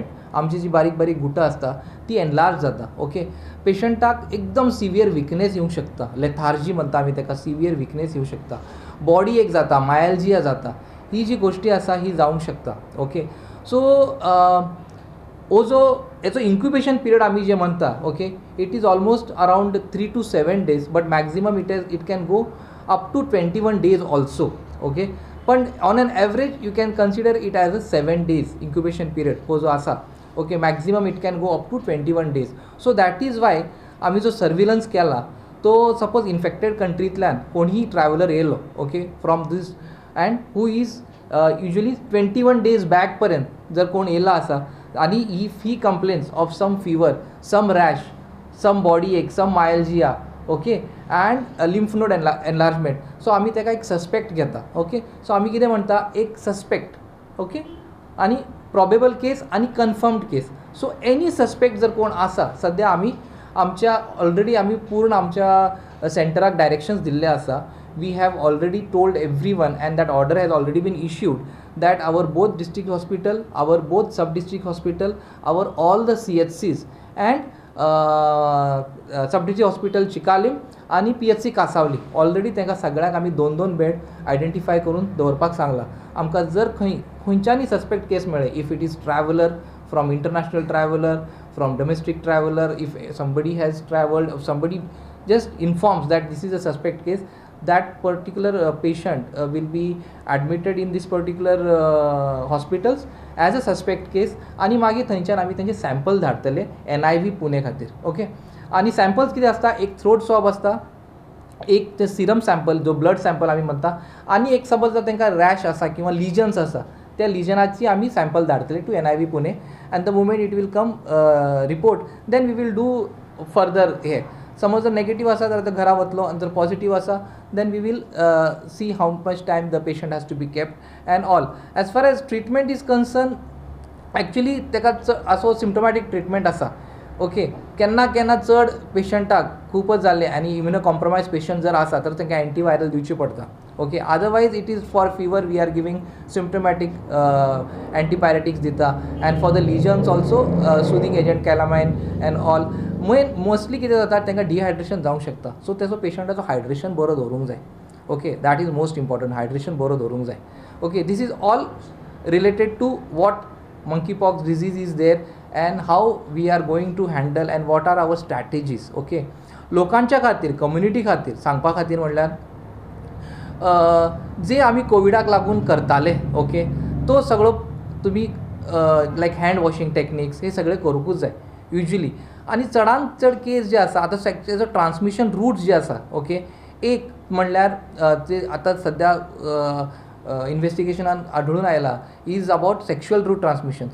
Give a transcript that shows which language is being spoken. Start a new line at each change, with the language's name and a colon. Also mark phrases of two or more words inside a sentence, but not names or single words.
Konkani: आमची जी बारीक बारीक गुटां आसता ती एनलार्ज जाता. ओके, पेशंटाक एकदम
English: severe weakness
Konkani: येवंक शकता. लेथार्जी म्हणटा आमी ताका,
English: severe weakness
Konkani: येवंक शकता.
English: body ache
Konkani: जाता, मायल्जिया जाता. ही जी गोष्टी आसा ही जावंक शकता. ओके, सो हो जो हेचो
English: incubation period
Konkani: आमी जे म्हणटा,
English: okay, it is almost around 3 to 7 days, but maximum it can go up to 21 days also. ओके, पण on an average you can consider it as a 7 days incubation period
Konkani: हो जो आसा.
English: okay, maximum it can go up to 21 days. so that is why
Konkani: आमी जो सर्विलन्स केला तो सपोज इन्फेक्टेड कंट्रींतल्यान कोणीय ट्रॅव्हलर येयलो,
English: ओके, from this and who is usually 21 days back
Konkani: पर्यंत जर कोण येयला आसा आनी
English: if he complains of some fever, some rash, some body ache, some myalgia, okay, and lymph node enlargement, so
Konkani: आमी ताका एक सस्पेक्ट घेता. ओके, सो आमी कितें म्हणटा, एक सस्पेक्ट, ओके, आनी
English: probable case
Konkani: आनी
English: confirmed case. so any suspect
Konkani: जर कोण आसा, सद्या आमी आमच्या ऑलरेडी आमी पूर्ण आमच्या सेंटराक डायरेक्शन्स दिल्ले आसा.
English: We have already told everyone, and that order has already been issued, that our both district hospital, our both sub district hospital, our all the CHCs and sub district hospital चिकालीम
Konkani: आनी PHC कासावली ऑलरेडी तांकां सगळ्यांक आमी 2-2 बेड आयडेंटिफाय करून दवरपाक सांगला. आमकां जर खंयच्यानी सस्पेक्ट केस मेळ्ळे,
English: if it is traveller from international traveller, from domestic traveller, इफ somebody has travelled, somebody just informs that this is a suspect case, that particular patient will be admitted in this particular hospitals as a suspect case.
Konkani: आणि मागीर थंयच्यान आमी तेंचे सॅम्पल धाडटले NIV पुणे खातीर. ओके, आनी सॅम्पल्स कितें आसता, एक
English: throat swab
Konkani: आसता, एक ते
English: serum sample
Konkani: जो
English: blood sample
Konkani: आमी म्हणटा, आनी एक सपोज जर तांकां रॅश आसा किंवा लिजन्स आसा, त्या लिजनाची आमी सॅम्पल धाडटले टू NIV पुणे.
English: and the moment it will come report, then we will do further he.
Konkani: समज जर नेगेटिव्ह आसा तर घरा वतलो, आनी जर पॉझिटिव्ह आसा
English: then we will see how much time the patient has to be kept and all. as far as treatment is concerned,
Konkani: एक्चुली ताका असो
English: symptomatic treatment
Konkani: आसा. ओके, केन्ना केन्ना चड पेशंटाक खूपच जाल्ले आनी
English: immuno compromised patient
Konkani: जर आसा तर तांकां एंटीवायरल दिवची पडटा.
English: okay, otherwise it is for fever we are giving symptomatic antipyretics दिता, and for the lesions also soothing agent calamine and all.
Konkani: मोस्टली कितें जाता, तांकां डिहायड्रेशन जावंक शकता, सो तेजो पेशंटाचो हायड्रेशन बरो दवरूंक जाय.
English: okay, that is most important,
Konkani: हायड्रेशन बरो दवरूंक जाय.
English: okay, this is all related to what monkeypox disease is there and how we are going to handle and what are our strategies. ओके,
Konkani: लोकांच्या खातीर, कम्युनिटी खातीर सांगपा खातीर म्हणल्यार जे आमी कोविडाक लागून करताले, ओके, तो सगळो तुमी लायक
English: hand washing techniques
Konkani: हे सगळे करूंकूच जाय युजली. आनी चडांत चड केस जे आसा आतां तेजो
English: transmission routes
Konkani: जे आसा, ओके, एक म्हणल्यार ते आतां सद्या इन्व्हेस्टिगेशनान आढळून आयला
English: is about sexual route transmission.